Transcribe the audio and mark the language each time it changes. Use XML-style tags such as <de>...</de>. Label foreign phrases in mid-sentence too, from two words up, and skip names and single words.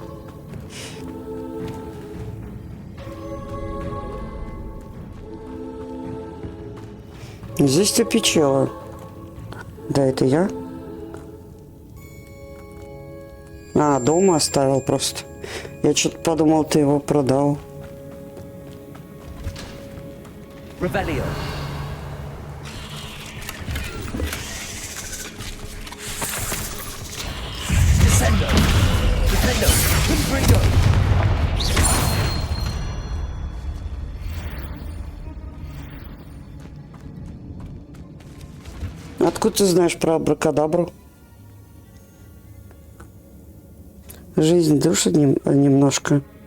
<ru>Здесь-то печало. Да, это я. А, дома оставил просто. Я что-то подумал, ты его продал. Revelio. Descendo. Defendo. Confringo. Откуда ты знаешь про абракадабру? Жизнь душит немножко.</ru>